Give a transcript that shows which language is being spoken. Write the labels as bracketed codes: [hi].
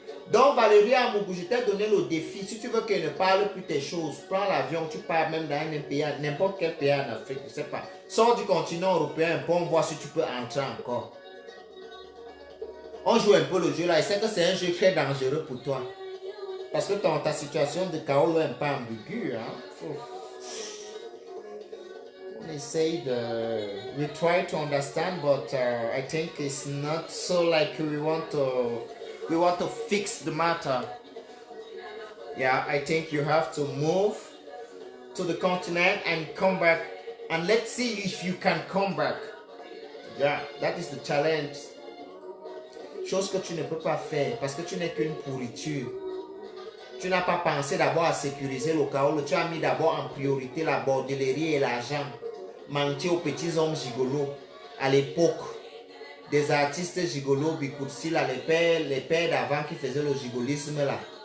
[fr] Donc, Valérie Amougou, je t'ai donné le défi. Si tu veux qu'elle ne parle plus tes choses, prends l'avion, tu pars même dans un pays, n'importe quel pays en Afrique, je ne sais pas. Sors du continent européen, pour voir si tu peux entrer encore. On joue un peu le jeu là, et c'est que c'est un jeu très dangereux pour toi. Parce que ta situation de chaos est un peu ambiguë. Hein? On essaye de... [en] We try to understand, but I think it's not so like we want to fix the matter. Yeah, I think you have to move to the continent and come back. And let's see if you can come back. Yeah, that is the challenge. [fr] Chose que tu ne peux pas faire parce que tu n'es qu'une pourriture. Tu n'as pas pensé d'abord à sécuriser le chaos. Tu as mis d'abord en priorité la bordellerie et l'argent. Mentir aux petits hommes gigolos. À l'époque, des artistes gigolos, Bikoutsi, là, les pères d'avant qui faisaient le gigolisme là.